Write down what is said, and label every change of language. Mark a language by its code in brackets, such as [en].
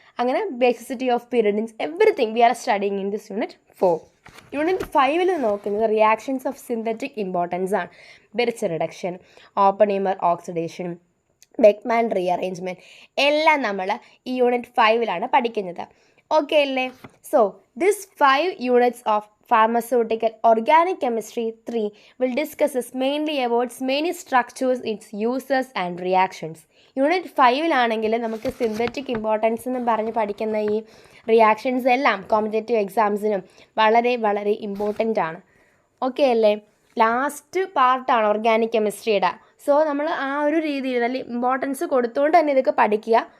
[en] അങ്ങനെ basicity of pyridines, everything we are studying in this unit 4. [ml] Unit 5 നോക്കുന്നത് reactions of synthetic importance ആണ്. ബെറിച്ച് reduction, ഓപ്പണിമർ oxidation, Beckman rearrangement എല്ലാം നമ്മൾ ഈ unit 5 പഠിക്കുന്നത്. ഓക്കെ അല്ലേ? [en] So this 5 units of pharmaceutical organic chemistry 3 will discuss mainly about many structures, its uses and reactions. [ml] Unit 5 നമുക്ക് synthetic importance എന്ന് പറഞ്ഞ് പഠിക്കുന്ന ഈ റിയാക്ഷൻസ് എല്ലാം കോമ്പറ്റേറ്റീവ് എക്സാംസിനും വളരെ വളരെ ഇമ്പോർട്ടൻ്റ് ആണ്. ഓക്കെ അല്ലേ? ലാസ്റ്റ് പാർട്ടാണ് ഓർഗാനിക് കെമിസ്ട്രിയുടെ. സോ നമ്മൾ ആ ഒരു രീതിയിൽ നല്ല ഇമ്പോർട്ടൻസ് കൊടുത്തുകൊണ്ട് തന്നെ ഇതൊക്കെ പഠിക്കുക.